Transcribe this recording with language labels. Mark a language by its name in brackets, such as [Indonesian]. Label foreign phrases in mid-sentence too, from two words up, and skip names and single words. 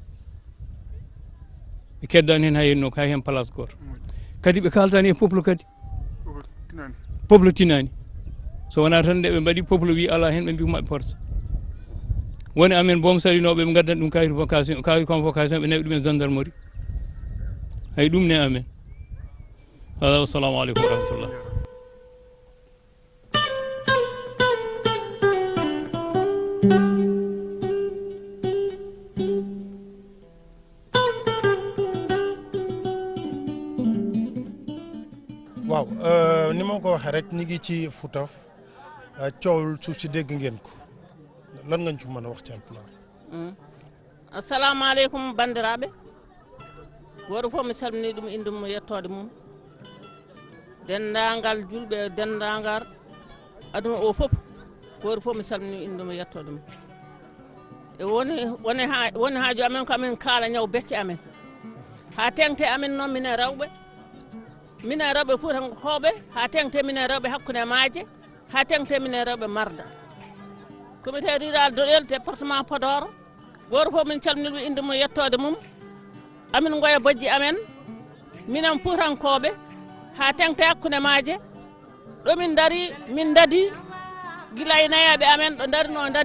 [Fula] ɓe keddani hen ha yenno ka hen place goto kadi ɓe kaldani e peuple kadi peuple tinani so wona tan nde ɓe mbaɗi peuple wi ala hen ɓe mbi ko maɓe porta woni amen boom salinoɓe ɓe gaddani ɗum kayi convocation ɓe nawi ɗum e gendarmerie hay ɗum ne amen ala [Arabic] والسلام عليكم ورحمة الله [Wolof] waaw ni ma ko waxee rek ñi ngi ci Fouta coowul suuf si dégg ngeen ko lan nga ñu ci mën a wax ci Alpulaar. [Arabic] السلام عليكم [Fula] bandiraɓe goto fof mi salmini ɗum inde mum yettode mum dendagal julɓe dendagal aduna o fof goto fof mi salmini inde mum yettode mum e woni haaju amen ko amen kaala ñaw becce amen ha tengte amen noon minen rewɓe Fuutankoɓe ha tengte minen rewɓe hakkude maaje ha tengte minen rewɓe Marda [French] comité rural [Fula] Doɗel département Podor goto fof min calminilɓe inde mum yettode mum amin goya bojji amen minen Fuutankoɓe ha tengte hakkude maaje ɗo min dadi gila e nayaɓe amen ɗo darino